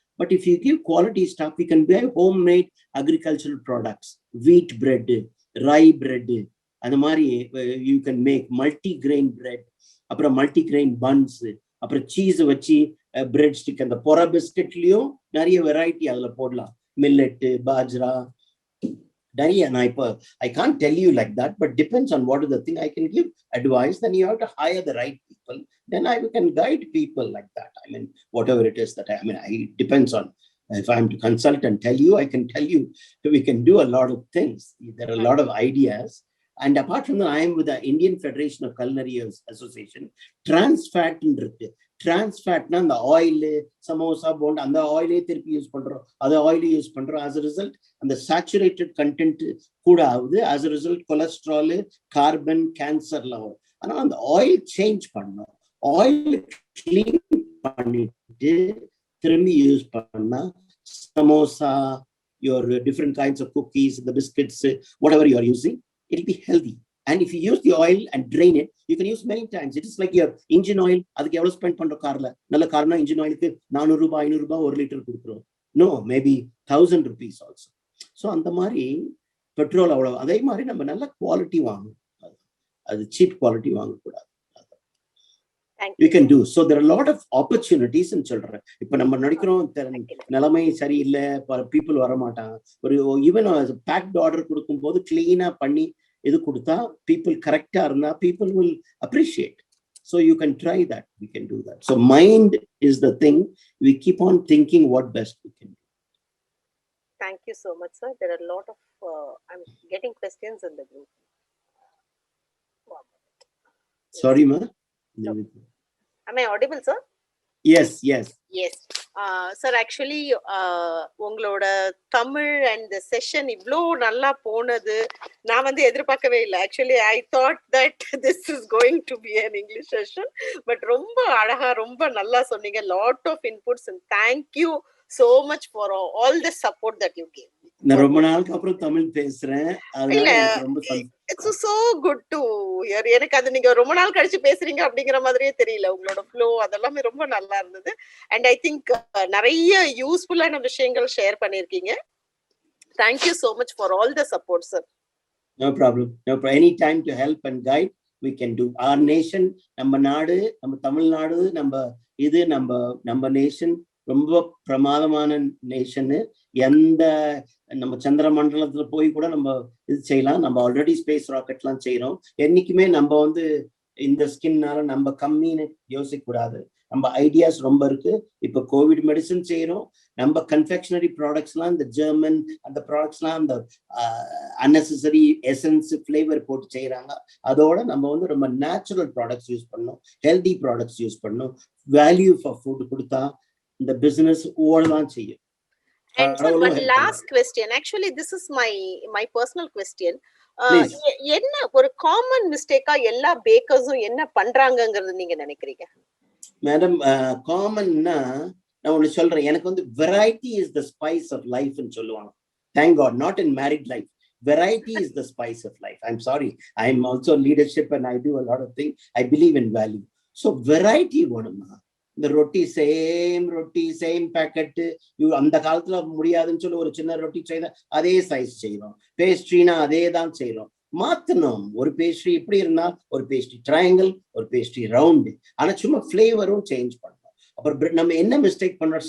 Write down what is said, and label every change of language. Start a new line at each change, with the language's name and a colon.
English: But if you give quality stuff, we can buy homemade agricultural products, wheat bread, rye bread,
Tamil: அந்த மாதிரி
English: You can make multi grain bread, அப்புறம் multi grain buns, அப்புறம் cheese வச்சு bread stick.
Tamil: அந்த பொற பிஸ்கெட்லயும் நிறைய variety அதுல போடலாம், millet, bajra, நிறைய. நான் இப்போ
English: I can't tell you like that, but depends on what is the thing. I can give advice, then you have to hire the right people, then I can guide people like that. I mean whatever it is that I depends on, if I am to consult and tell you, I can tell you we can do a lot of things. There are a lot of ideas. And apart from that, I am with the Indian Federation of Culinary Association.
Tamil: Trans fat இருக்கு. Trans fatனா அந்த oil, samosa, bonda, அந்த ஆயிலே திருப்பி use பண்றோம், அந்த ஆயிலே use பண்றோம்.
English: as a result
Tamil: அந்த சேச்சுரேட்டட் கண்டென்ட் கூட ஆகுது.
English: as a result
Tamil: cholesterol, carbon, கேன்சர்லாம் வரும். ஆனா அந்த ஆயில் சேஞ்ச் பண்ணணும். ஆயில் கிளீன் பண்ணிட்டு திரும்பி யூஸ் பண்ணா samosa,
English: your different kinds of cookies, the biscuits, whatever you are using, it will be healthy. And if you use the oil and drain it, you can use many times. It is like your engine oil.
Tamil: அதுக்கு எவ்வளவு spend பண்றோம் கார்ல? நல்ல Karnaugh engine ஆயிலுக்கு 400 ரூபாய் 500 ரூபாய் ஒரு litre கொடுக்குறோம்.
English: No, maybe 1000 rupees also. So
Tamil: அந்த மாதிரி
English: Petrol அவ்வளவு.
Tamil: அதே மாதிரி நம்ம நல்ல குவாலிட்டி வாங்கணும், அது சீப் குவாலிட்டி வாங்கக்கூடாது.
English: You can do. So there are a lot of opportunities in children.
Tamil: இப்ப நம்ம நடிக்கிறோம் நிலைமை சரியில்லை, people வர மாட்டாங்க. ஒரு ஈவன் பேக்ட் ஆர்டர் கொடுக்கும் போது கிளீனா பண்ணி இது கொடுத்தா people கரெக்டா இருந்தா
English: people will appreciate. So you can try that. We can do that. So mind is the thing. We keep on thinking what best we can do. Thank you so much, sir. There are a lot of I'm getting questions in the group. Sorry, ma. Am I audible, sir? Yes. Yes.
Tamil: Sir actually உங்களோட Tamil and the session இவ்வளோ நல்லா போனது நான் வந்து எதிர்பார்க்கவே இல்லை.
English: Actually I thought that this is going to be an English session.
Tamil: But ரொம்ப அழகா ரொம்ப நல்லா சொன்னீங்க.
English: Lot of inputs and thank you so much for all the support that you gave me.
Tamil: நான் ரொம்ப நாளுக்கு அப்புறம் தமிழ் பேசுறேன். அதனால எனக்கு ரொம்ப
English: It's so good to hear.
Tamil: எனக்கு அது நீங்க ரொம்ப நாள் கழிச்சு பேசுறீங்க அப்படிங்கிற மாதிரியே தெரியல. உங்களோட ஃப்ளோ அதெல்லாமே ரொம்ப நல்லா இருந்தது. அண்ட் ஐ திங்க் நிறைய யூஸ்ஃபுல்லான விஷயங்கள் ஷேர் பண்ணிருக்கீங்க.
English: Thank you so much for all the support, sir. No problem. No problem. Any time to help and guide, we can do. Our nation,
Tamil: நம்ம நாடு, நம்ம தமிழ்நாடு, நம்ம நேஷன் ரொம்ப பிரமாதமான நேஷனு. எந்த நம்ம சந்திர மண்டலத்துல போய் கூட நம்ம இது செய்யலாம். நம்ம ஆல்ரெடி ஸ்பேஸ் ராக்கெட்லாம் செய்யறோம். என்னைக்குமே நம்ம வந்து இந்த ஸ்கின்னால நம்ம கம்மின்னு யோசிக்க கூடாது. நம்ம ஐடியாஸ் ரொம்ப இருக்கு. இப்ப கோவிட் மெடிசன் செய்யறோம். நம்ம கன்ஃபெக்ஷனரி ப்ராடக்ட்ஸ்லாம் இந்த ஜெர்மன் அந்த ப்ராடக்ட்ஸ்லாம் அந்த அன்னெசரி எசன்ஸ் ஃபிளேவர் போட்டு செய்யறாங்க. அதோட நம்ம வந்து ரொம்ப நேச்சுரல் ப்ராடக்ட்ஸ் யூஸ் பண்ணணும், ஹெல்தி ப்ராடக்ட்ஸ் யூஸ் பண்ணணும், வேல்யூ ஃபார் ஃபுட் கொடுத்தா இந்த பிசினஸ் ஓடலாம் செய்யும்.
English: And sir, one last question. Actually, this is my personal question.
Tamil: என்ன ஒரு காமன் மிஸ்டேக்கா எல்லா பேக்கர்ஸும் என்ன பண்றாங்கங்கிறது நீங்க நினைக்கிறீங்க? மேடம், காமன்னா நான் ஒண்ணு சொல்றேன். எனக்கு வந்து
English: Variety is the spice of லைஃப்னு சொல்லுவாங்க. Thank God, not in married life. Variety is the spice of life. I'm sorry. I'm also leadership and I do a lot of things. I believe in value. So variety வேணுமா?
Tamil: இந்த ரொட்டி same packet அந்த காலத்துல முடியாதுன்னு சொல்லி ஒரு சின்ன ரொட்டி செய்யணும், அதே சைஸ் செய்யறோம். பேஸ்ட்ரினா அதே தான் செய்யறோம். மாத்தணும். ஒரு பேஸ்ட்ரி இப்படி இருந்தா ஒரு பேஸ்ட்ரி ட்ரையாங்கிள், ஒரு பேஸ்ட்ரி ரவுண்டு. ஆனா சும்மா ஃபிளேவரும் சேஞ்ச் பண்ணணும். அப்புறம் நம்ம என்ன மிஸ்டேக் பண்றோம்?